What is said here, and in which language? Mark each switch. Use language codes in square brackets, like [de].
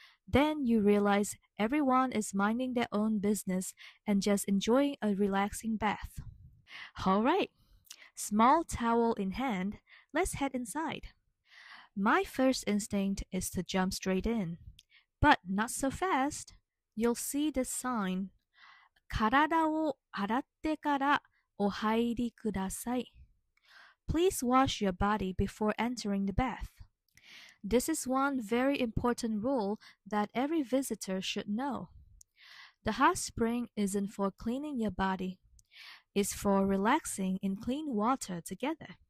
[en] Then you realize everyone is minding their own business and just enjoying a relaxing bath. All right, small towel in hand, let's head inside. My first instinct is to jump straight in, but not so fast. You'll see the sign, [ja] 体を洗ってからお入りください. [en] Please wash your body before entering the bath. This is one very important rule that every visitor should know. The hot spring isn't for cleaning your body. It's for relaxing in clean water together.